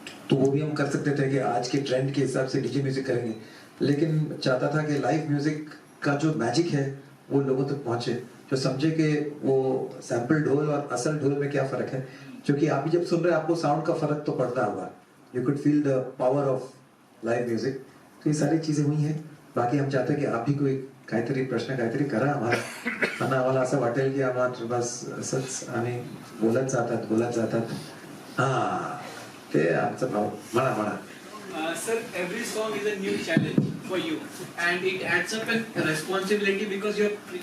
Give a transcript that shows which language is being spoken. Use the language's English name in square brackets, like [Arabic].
[Hindi] तो वो भी हम कर सकते थे कि आज के ट्रेंड के हिसाब से डीजे म्यूजिक करेंगे, लेकिन चाहता था कि लाइव म्यूजिक का जो मैजिक है वो लोगों तक पहुंचे, जो समझे कि वो सैंपल ढोल और असल ढोल में क्या फर्क है. क्योंकि आप भी जब सुन रहे हैं आपको साउंड का फर्क तो पड़ता होगा. [English] You could feel the power of live music. [Hindi] तो ये सारी चीजें हुई हैं. बाकी हम चाहते हैं की आप भी कोई [Marathi] काहीतरी प्रश्न काहीतरी करा आम्हाला. आम्हाला असं वाटेल की आम्हाला बस असंच आम्ही बोलत जातात. हा, ते आमचं भाव. म्हणा. [English] Sir, every song is a new challenge for you, and it adds up a responsibility because you're.